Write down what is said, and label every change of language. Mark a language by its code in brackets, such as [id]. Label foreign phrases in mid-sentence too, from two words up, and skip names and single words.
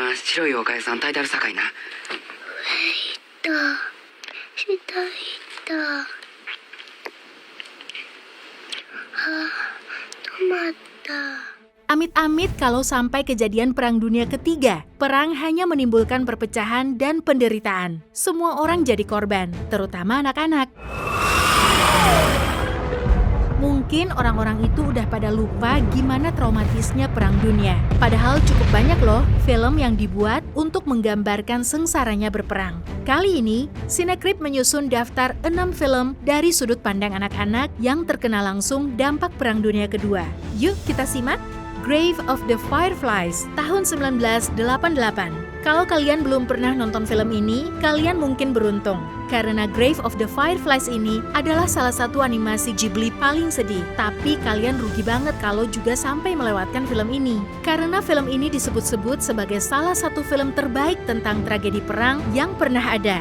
[ja] 白い妖怪3体であるさかいな。 [id] Amit-amit kalau sampai kejadian Perang Dunia Ketiga. Perang hanya menimbulkan perpecahan dan penderitaan. Semua orang jadi korban, terutama anak-anak. Mungkin orang-orang itu udah pada lupa gimana traumatisnya Perang Dunia. Padahal cukup banyak loh film yang dibuat untuk menggambarkan sengsaranya berperang. Kali ini, Cinecrip menyusun daftar 6 film dari sudut pandang anak-anak yang terkena langsung dampak Perang Dunia Kedua. Yuk kita simak. Grave of the Fireflies, tahun 1988. Kalau kalian belum pernah nonton film ini, kalian mungkin beruntung. Karena Grave of the Fireflies ini adalah salah satu animasi Ghibli paling sedih. Tapi kalian rugi banget kalau juga sampai melewatkan film ini. Karena film ini disebut-sebut sebagai salah satu film terbaik tentang tragedi perang yang pernah ada.